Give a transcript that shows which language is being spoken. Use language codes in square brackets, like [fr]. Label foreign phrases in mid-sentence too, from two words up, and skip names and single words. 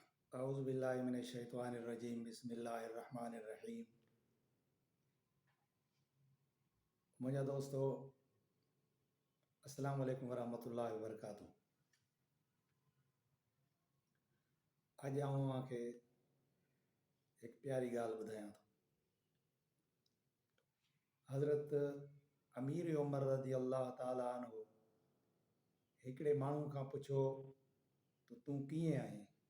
[ar] أعوذ بالله من الشيطان الرجيم بسم الله الرحمن الرحيم. [sd] मुंहिंजा दोस्तो [ar] السلام عليكم ورحمة الله وبركاته. [sd] अॼु आऊं तव्हांखे हिकु प्यारी ॻाल्हि ॿुधायां थो। हज़रत अमीर उमर [ar] رضي الله تعالى عنه [sd] हिकिड़े माण्हू खां पुछो त तूं कीअं आहीं?